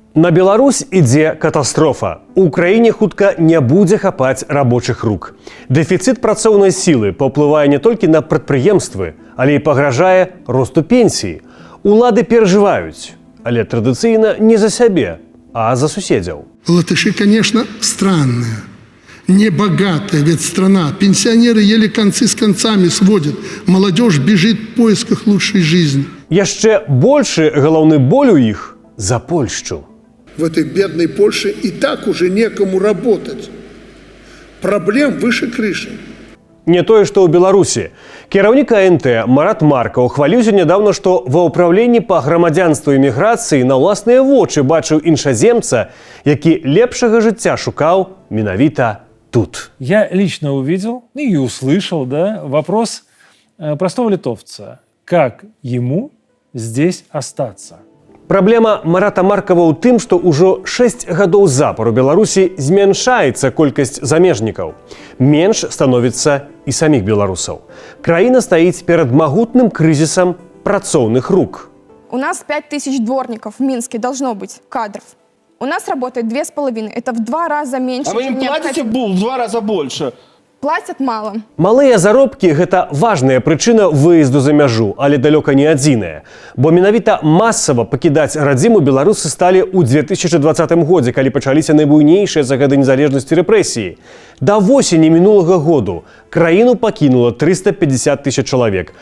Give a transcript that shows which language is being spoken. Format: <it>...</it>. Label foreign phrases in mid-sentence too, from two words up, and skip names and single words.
<be>На Беларусь ідзе катастрофа. У краіне хутка не будзе хапаць рабочых рук. Дэфіцыт працоўнай сілы паўплывае не толькі на прадпрыемствы, але і пагражае росту пенсій. Улады перажываюць, але традыцыйна не за сябе, а за суседзяў.</be> <ru>Латыши, конечно, странные, небогатая ведь страна. Пенсионеры еле концы с концами сводят. Молодежь бежит в поисках лучшей жизни.</ru> <be>Яшчэ большы галаўны боль у іх за Польшчу.</be> <ru>В этой бедной Польше и так уже некому работать. Проблем выше крыши.</ru> <be>Не тое, што ў Беларусі. Кіраўнік АНТ Марат Маркаў хваліўся нядаўна, што ва ўпраўленні па грамадзянству і міграцыі на ўласныя вочы бачыў іншаземца, які лепшага жыцця шукаў менавіта тут.</be> <ru>Я лично увидел и услышал, вопрос простого литовца. Как ему здесь остаться?</ru> <be>Праблема Марата Маркава ў тым, што ўжо 6 гадоў запар у Беларусі змяншаецца колькасць замежнікаў. Менш становіцца і саміх беларусаў. Краіна стаіць перад магутным крызісам працоўных рук.</be> <ru>У нас 5000 дворников в Минске должно быть, кадров. У нас работает 2,5. Это в 2 раза меньше. А вы им платите в 2 раза больше? Платят мало.</ru> <be>Малыя заробкі – гэта важная прычына выезду за мяжу, але далёка не адзіная. Бо менавіта масава пакідаць радзіму беларусы сталі ў 2020 годзе, калі пачаліся найбуйнейшыя за гады незалежнасці рэпрэсіі. Да восені мінулага году краіну пакінула 350 000 чалавек.</be>